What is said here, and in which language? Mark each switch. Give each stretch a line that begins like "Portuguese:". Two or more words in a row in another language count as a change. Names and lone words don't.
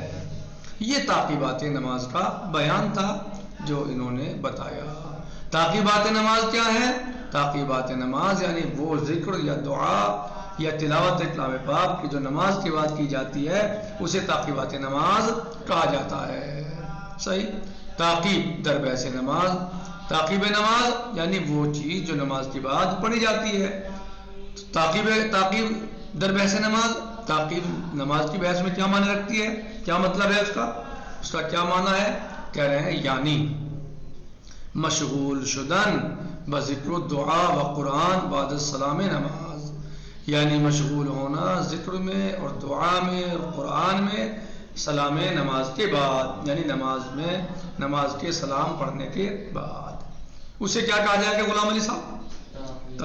Urdu: یہ تعقیبات نماز کا بیان تھا جو انہوں نے بتایا۔ تعقیبات نماز کیا ہے؟ تعقیبات نماز یعنی وہ ذکر یا دعا یا تلاوت کلام پاک کی جو نماز کے بعد کی جاتی ہے اسے تعقیبات نماز کہا جاتا ہے، صحیح۔
Persian: تعقیب در بحث نماز،
Urdu: تعقیب نماز یعنی وہ چیز جو نماز کے بعد پڑھی جاتی ہے۔
Persian: تعقیب در بحث نماز،
Urdu: تعقیب نماز کی بحث میں کیا معنی رکھتی ہے، کیا مطلب ہے اس کا کیا معنی ہے؟ کہہ رہے ہیں یعنی
Persian: مشغول شدن بذکر الدعا و قرآن بعد السلام نماز،
Urdu: یعنی مشغول ہونا ذکر میں اور دعا میں اور قرآن میں سلام نماز کے بعد، یعنی نماز کے سلام پڑھنے کے بعد، اسے کیا کہا جائے گا غلام علی صاحب؟